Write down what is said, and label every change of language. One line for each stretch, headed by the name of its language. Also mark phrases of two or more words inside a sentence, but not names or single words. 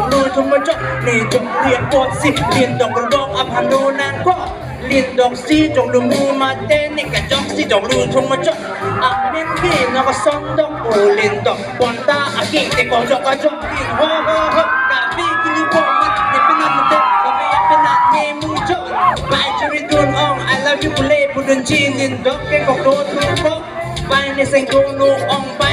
Karbi: lu tum jo ne jong riak po si lindok burbok aphandu nan ko lindok si jong lu mu mate ne ka jong si jong lu tum jo amin ki na ko sondok o lindok ponta aki te ko jo ka jo ho ka bi ki lu ko mat ne penan te ko be penan ne mu jo bai churi dun ong
English: I love you
Karbi: pule pudun chi lindok ke ko do tu ko bai ne sing ko no ong bai